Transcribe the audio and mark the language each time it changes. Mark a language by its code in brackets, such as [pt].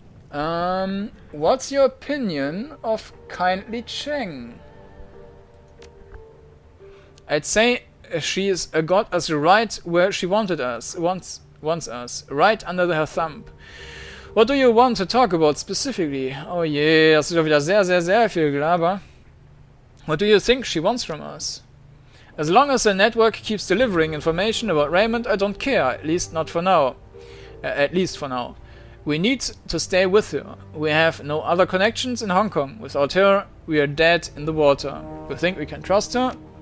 [en] What's your opinion of Kindly Cheng? I'd say she's got us right where she wanted us, wants us, right under her thumb. What do you want to talk about specifically? [de] Oh je, das ist doch wieder sehr, sehr, sehr viel Gelaber. [en] What do you think she wants from us? As long as the network keeps delivering information about Raymond, I don't care, at least not for now. At least for now. We need to stay with her. We have no other connections in Hong Kong. Without her, we are dead in the water. You think we can trust her?